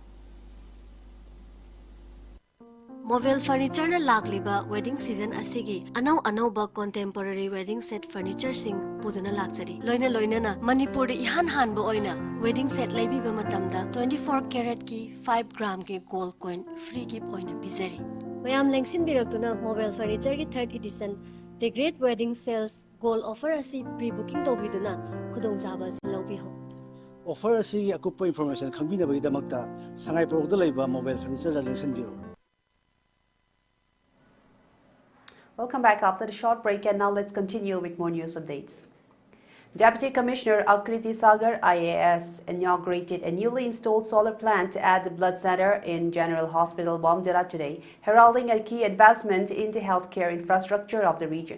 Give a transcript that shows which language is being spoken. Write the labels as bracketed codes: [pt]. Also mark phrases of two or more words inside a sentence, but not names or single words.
[mni] Mobile furniture na lagliba [en] wedding season [mni] asigi anaw ba [en] contemporary wedding set furniture [mni] sing puduna lakchari loina na Manipur ihan hanbo oina [en] wedding set [mni] laibiba matamda 24 karat ki 5 gram ki [en] gold coin free gift [mni] oina bizari mayam lengsin biraktuna mobile furniture ki [en] 3rd edition the great wedding sales gold offer [mni] asi pre-booking tobiduna khudong jaba lobi ho offer asi akupa information khambina bagi damakta sangai product laiba mobile furniture la lengsin biro. [en] Welcome back after the short break, and now let's continue with more news updates. Deputy Commissioner Akriti Sagar IAS inaugurated a newly installed solar plant at the Blood Center in General Hospital Bomdila today, heralding a key advancement in the healthcare infrastructure of the region.